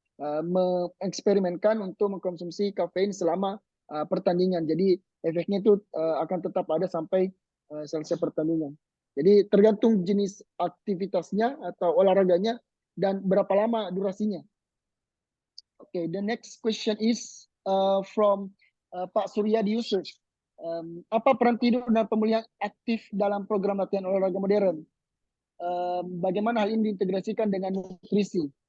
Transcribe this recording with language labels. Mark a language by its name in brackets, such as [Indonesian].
[Indonesian] mengeksperimenkan untuk mengkonsumsi kafein selama pertandingan. Jadi efeknya itu akan tetap ada sampai selesai pertandingan. Jadi tergantung jenis aktivitasnya atau olahraganya dan berapa lama durasinya. [English] Okay, the next question is from Pak Suryadi Yusuf. [Indonesian] Apa peran tidur dan pemulihan aktif dalam program latihan olahraga modern? Bagaimana hal ini diintegrasikan dengan nutrisi?